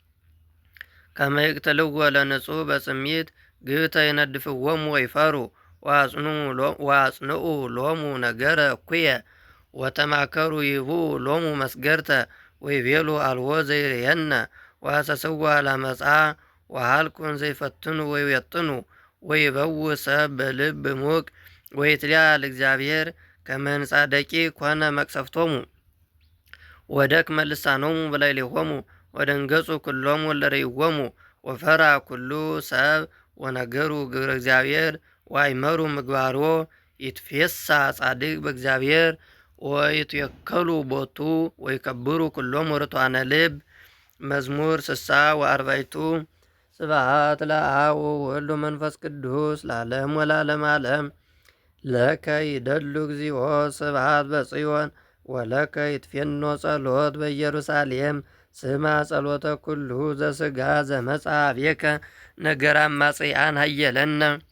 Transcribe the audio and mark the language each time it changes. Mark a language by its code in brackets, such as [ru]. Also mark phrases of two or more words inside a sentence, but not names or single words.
[gez] ከመ ይቅትልዎ ለንጹሕ በጽሚት ግብተ ይነድፍዎሙ ወይፈሩ ወአጽንዑ ሎሙ ነገረ እኩየ ወተማከሩ ይህቡ ሎሙ መስገርተ ወይቤሉ አልቦ ዘይሬየነ ወሐሰስዋ ለአመፃ ወሀልቁን ዘይፈትኑ ወይቤጥኑ ወይበው ሰብ በልብ ሙቅ ወይትሊአል እግዚአብሔር ከመ ሕንፃ ደቂቅ ኮነ መቅሰፍቶሙ ወደክመ ልሳኖሙ በላዕሌሆሙ ወደንገጹ ኩሎሙ እለ ርእይዎሙ ወፈራ ኩሉ ሰብ ወነገሩ ግብረ እግዚአብሔር ወአእመሩ ምግባሮ ይትፌሳ ጻድቅ በእግዚአብሔር ወይትወከሉ ቦቱ ወይከብሩ ኩሎሙ ርቱዓነ ልብ። መዝሙር 64 ስብሐት ለአብ ወወልድ ወመንፈስ ቅዱስ ለዓለም ወለዓለመ ዓለም። ለከ ይደሉ እግዚኦ ስብሐት በጽዮን ወለከ ይትፌኖ ጸሎት በኢየሩሳሌም። ስማ ጸሎተ ኩሉ ዘሥጋ ዘመጽአ ኀቤከ ነገረ አማጽያን ሀየለነ